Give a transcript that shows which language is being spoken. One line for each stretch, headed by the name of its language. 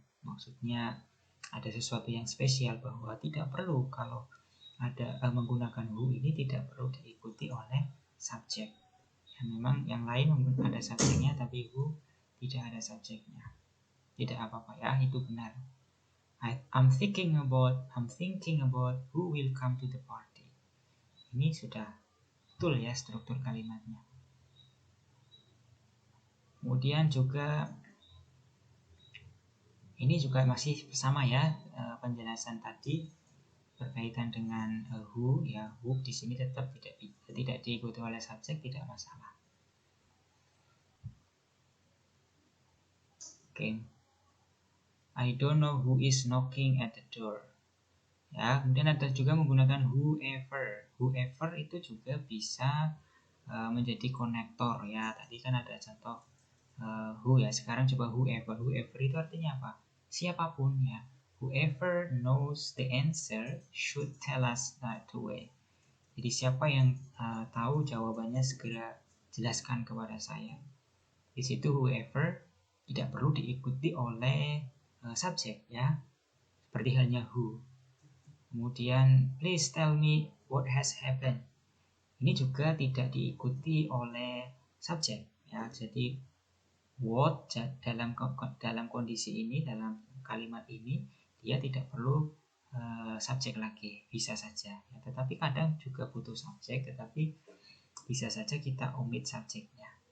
Indonesian: Maksudnya ada sesuatu yang spesial bahwa tidak perlu kalau ada menggunakan who ini tidak perlu diikuti oleh subjek. Ya, memang yang lain mungkin ada subjeknya tapi who tidak ada subjeknya. Tidak apa-apa ya, itu benar.
English: I'm thinking about who will come to the party.
Indonesian: Ini sudah betul ya struktur kalimatnya. Kemudian juga ini juga masih sama ya penjelasan tadi berkaitan dengan who ya, who di sini tetap tidak diikuti oleh subjek, tidak masalah. Oke.
English: I don't know who is knocking at the door.
Indonesian: Ya, kemudian ada juga menggunakan whoever. Whoever itu juga bisa menjadi konektor ya. Tadi kan ada contoh who ya. Sekarang coba whoever. Whoever itu artinya apa? Siapapun ya.
English: Whoever knows the answer should tell us right away.
Indonesian: Jadi siapa yang tahu jawabannya segera jelaskan kepada saya. Di situ whoever tidak perlu diikuti oleh subjek ya. Seperti halnya who. Kemudian
English: please tell me what has happened.
Indonesian: Ini juga tidak diikuti oleh subjek ya. Jadi what dalam kondisi ini, dalam kalimat ini dia tidak perlu subjek lagi, bisa saja ya. Tetapi kadang juga butuh subjek, tetapi bisa saja kita omit subjeknya.